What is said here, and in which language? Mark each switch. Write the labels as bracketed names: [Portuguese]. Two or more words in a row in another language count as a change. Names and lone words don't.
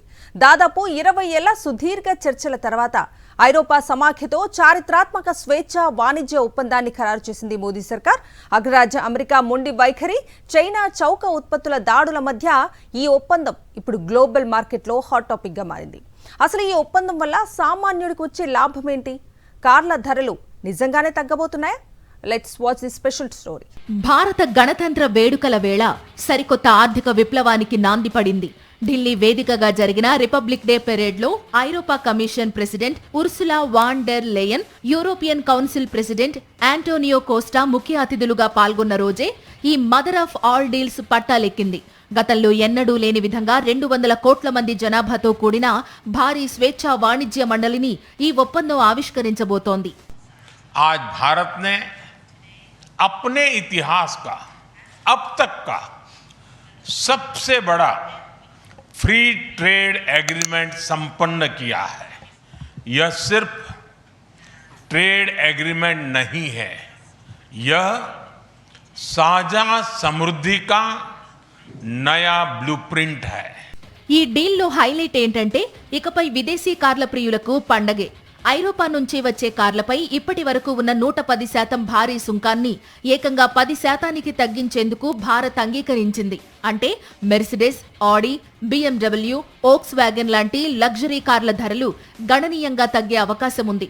[Telugu] దాదాపు 20 ఏళ్ల సుదీర్ఘ చర్చల తర్వాత ఐరోపా సమాఖ్యతో చారిత్రాత్మక స్వేచ్ఛ వాణిజ్య ఒప్పందాన్ని ఖరారు చేసింది మోదీ సర్కార్. అగ్రరాజ్య అమెరికా మొండి వైఖరి, చైనా చౌక ఉత్పత్తుల దాడుల మధ్య ఈ ఒప్పందం ఇప్పుడు [English] global marketlo hot topic [Telugu] గా మారింది. అసలు ఈ ఒప్పందం వల్ల సామాన్యుడికి వచ్చే లాభం ఏంటి? కార్ల ధరలు నిజంగానే తగ్గబోతున్నాయా? [English] Let's watch this special story. [Telugu] భారత గణతంత్ర వేడుకల వేళ సరికొత్త ఆర్థిక విప్లవానికి నాంది పడింది. ఢిల్లీ వేదికగా జరిగిన [English] Republic Day parade [Telugu] లో ఐరోపా [English] Commission President [Telugu] ఉర్సులా వాన్ డెర్ లేయన్, [English] European Council President [Telugu] ఆంటోనియో కోస్టా ముఖ్య అతిథులుగా పాల్గొన్న రోజే ఈ [English] mother of all deals [Telugu] పట్టాలెక్కింది. గతంలో ఎన్నడూ లేని విధంగా 200 కోట్ల మంది జనాభాతో కూడిన భారీ స్వేచ్ఛా వాణిజ్య మండలిని ఈ ఒప్పందం ఆవిష్కరించబోతోంది. [Hindi] आज भारत ने अपने इतिहास का अब तक का सबसे बड़ा [English] free trade agreement [Hindi] संपन्न किया है. यह सिर्फ [English] trade agreement [Hindi] नहीं है, यह साझा समृद्धि का नया ब्लूप्रिंट है. [Telugu] ఈ డీల్లో హైలైట్ ఏంటంటే ఇకపై విదేశీ కార్ల ప్రియులకు పండగే. ఐరోపా నుంచి వచ్చే కార్లపై ఇప్పటి వరకు ఉన్న 110% భారీ సుంకాన్ని ఏకంగా 10% తగ్గించేందుకు భారత్ అంగీకరించింది. అంటే మెర్సిడెస్, ఆడి, BMW, ఓక్స్ వ్యాగన్ లాంటి లగ్జరీ కార్ల ధరలు గణనీయంగా తగ్గే అవకాశం ఉంది.